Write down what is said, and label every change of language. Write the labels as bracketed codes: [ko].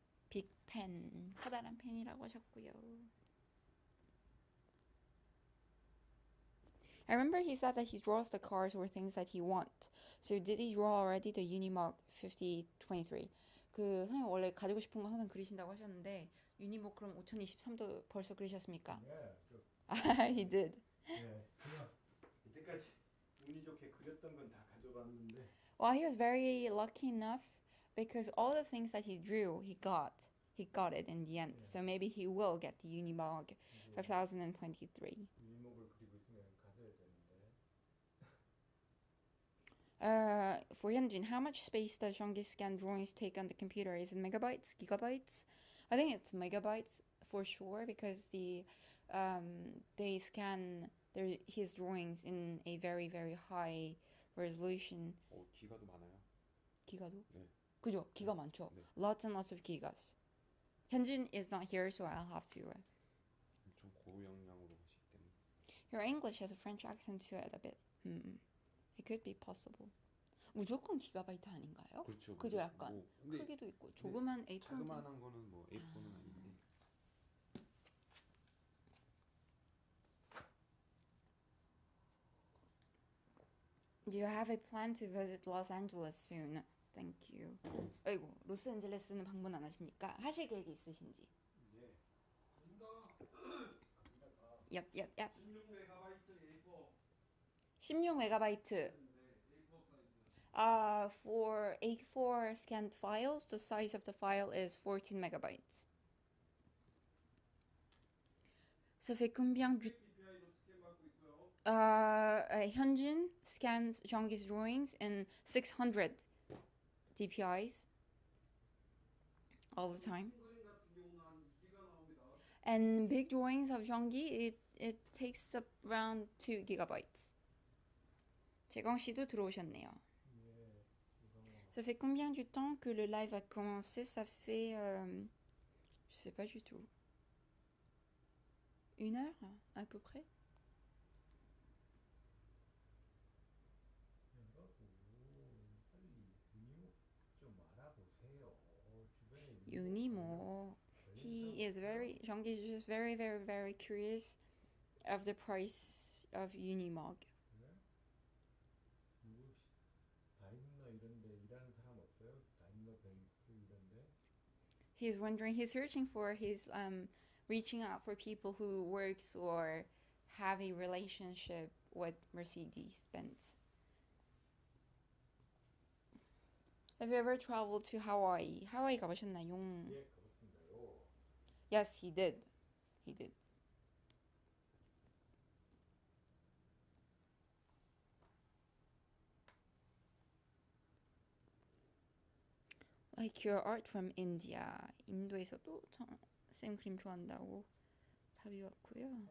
[ko] 빅팬, 커다란 팬이라고 하셨고요. [en] I remember he said that he draws the cars or things that he want. So did he draw already the Unimog 5023? [ko] 그 선생님 원래 가지고 싶은 거 항상 그리신다고 하셨는데 유니목 그럼 5023도 벌써 그리셨습니까? 예, [en] He did. [ko] 그냥 이때까지 운이 좋게 그렸던 건 다 가져봤는데. [en] Well, he was very lucky enough because all the things that he drew, he got it in the end. Yeah. So maybe he will get the Unimog 5023. [ko] 유니목을 그리고 있으면 가져야 되는데. [en] For Hyunjin, how much space does Jean-Guy scan drawings take on the computer? Is it megabytes, gigabytes? I think it's megabytes for sure because they scan his drawings in a very, very high resolution. [ko] 기가도 많아요. 기가도? 네. 그죠? 기가 많죠. 네. [en] Lots and lots of gigas. Hyunjin is not here, so I'll have to. [ko] 좀 고영향으로 하시기 때문에. [en] Your English has a French accent to it a bit. It could be possible. [ko] 무조건 기가바이트 아닌가요? 그렇죠. 그죠, 약간 근데 크기도 있고 조그만 A4. 자그마한 거는 뭐 A4는 아닌데. [en] Do you have a plan to visit Los Angeles soon? Thank you. [ko] 아이고, 로스앤젤레스는 방문 안 하십니까? 하실 계획이 있으신지? 예. [en] Yep. 16MB A4. 16MB. [ko] 네, A4 사이즈. [en] For A4 scanned files, the size of the file is 14 megabytes. [fr] Ça fait combien du [ko] DPI로 스캔 받고 있고요. [en] Hyunjin scans Jeonggi's drawings in 600 DPIs all the time. [ko] 큰 그림 같은 경우는 한 2기가 나옵니다. [en] And big drawings of Jeonggi, it takes up around 2 gigabytes. [ko] 재광 씨도 들어오셨네요. 예, 이거 [fr] Ça fait combien du temps que le live a commencé? Ça fait... je sais pas du tout. 1 heure, à peu près? [ko] 여러분 빨리 유니모 좀 알아보세요. 주변에 [en] Unimo. He is very... Jeonggi is just very, very, very curious of the price of Unimog. [ko] 누구 다임러 이런데 일하는 사람 없어요? 다임러 벤츠 이런데 [en] He's wondering, he's searching for, he's reaching out for people who works or have a relationship with Mercedes-Benz. Have you ever traveled to Hawaii? [ko] 하와이 가보셨나요? 예 그렇습니다요. [en] Yes, he did. He did. Like your art from India. [ko] 인도에서도 쌤 그림 좋아한다고 답이 왔고요.